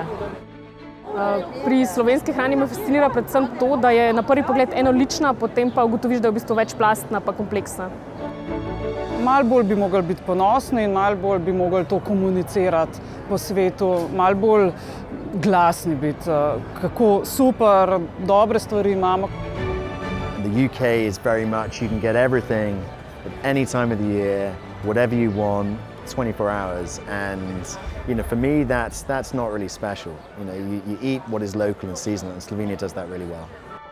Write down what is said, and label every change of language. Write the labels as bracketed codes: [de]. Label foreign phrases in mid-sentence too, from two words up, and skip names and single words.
[sl] Pri slovenski hrani me fascinira predvsem to, da je na prvi pogled enolična, potem pa ugotoviš, da je v bistvu večplastna pa kompleksna. Malo bolj bi mogli biti ponosni in malo bolj bi mogli to komunicirati po svetu, malo bolj glasni biti, kako super, dobre stvari imamo. [en] The UK is very much, you can get everything at any time of the year, whatever you want, 24 hours, and for me that's not really special. You eat what is local and seasonal, and Slovenia does that really well.